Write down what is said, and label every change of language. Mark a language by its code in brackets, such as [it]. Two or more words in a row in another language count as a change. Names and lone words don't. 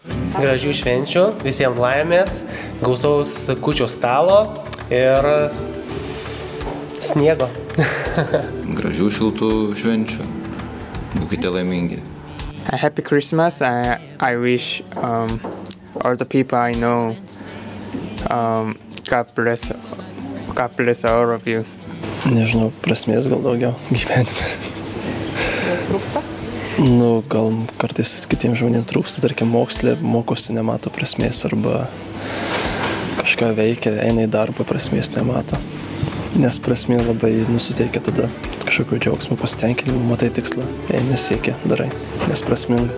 [lt] Gražių švenčių, visiems laimės, gausaus kūčių stalo ir sniego. Gražių šiltų švenčių. Būkite laimingi. [en] A happy Christmas. I wish all the people I know God bless all of you. [lt] Nežinau, prasmės gal daugiau gyvenime. Nes trūksta? Gal kartais kitiems žmonėms trūksta, tarkim, mokslė, mokosi, nemato prasmės arba kažką veikia, eina į darbą, prasmės nemato. Nes prasmė labai nusiteikia tada kažkokio džiaugsmo, pasitenkinimo, matai tikslą, eini siekia, darai, nes prasminga.